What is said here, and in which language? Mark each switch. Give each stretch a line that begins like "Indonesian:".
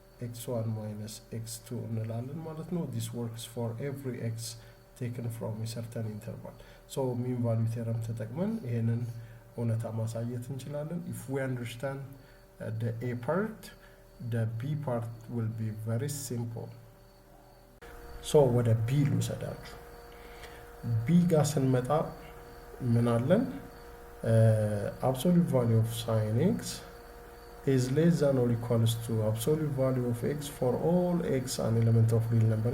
English: x1 minus x2
Amharic: እንላለን ማለት ነው።
English: this works for every x taken from a certain interval. so mean value theorem
Amharic: ተጠቅመን ይሄንን እውነታ ማሳየት እንችላለን።
English: if we understand the a part, the b part will be very simple.
Amharic: so ወደ b ልውሰዳችሁ። b ጋር ስንመጣ ምን አለን?
English: absolute value of sine x is less than or equals to absolute value of x for all x an element of real number.